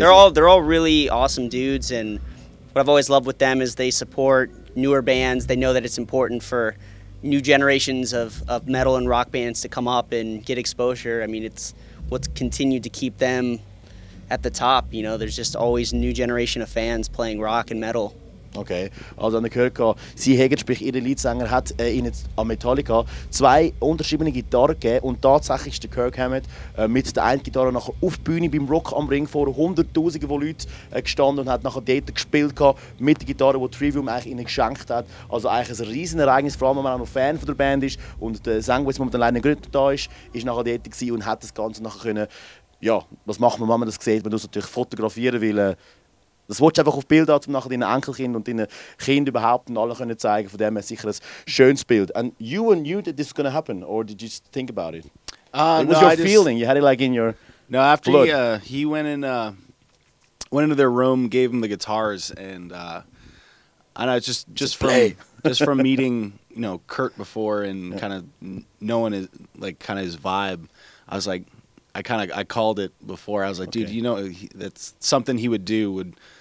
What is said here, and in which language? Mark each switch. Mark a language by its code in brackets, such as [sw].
[en] They're all really awesome dudes, and what I've always loved with them is they support newer bands. They know that it's important for new generations of metal and rock bands to come up and get exposure. I mean, it's what's continued to keep them at the top. You know, there's just always a new generation of fans playing rock and metal. [de] Okay, also an der gehört, sie haben, sprich ihr Leadsänger hat ihnen an Metallica 2 unterschiedliche Gitarren gegeben und tatsächlich ist der Kirk Hammett mit der einen Gitarre nachher auf die Bühne beim Rock am Ring vor Hunderttausenden von Leuten gestanden und hat nachher dort gespielt mit der Gitarre, die Trivium eigentlich ihnen geschenkt hat. Also eigentlich ein riesen Ereignis, vor allem wenn man auch noch Fan von der Band ist und der Sänger, der jetzt momentan leider nicht da ist nachher dort gewesen und hat das Ganze nachher können, ja, was macht man, wenn man das sieht? Man muss natürlich fotografieren, weil das willst du einfach auf Bilder, um nachher deinen Enkelkind und deinen Kindern überhaupt und allen können zeigen. Von dem her sicher ein schönes Bild. [en] And you knew that this was going to happen, or did you just think about it? It was your feeling. You had it like in your after blood. he went went into their room, gave them the guitars, and I know just from meeting Kurt before and kind of knowing his his vibe, I was like, I called it before. I was like, dude, that's something he would do.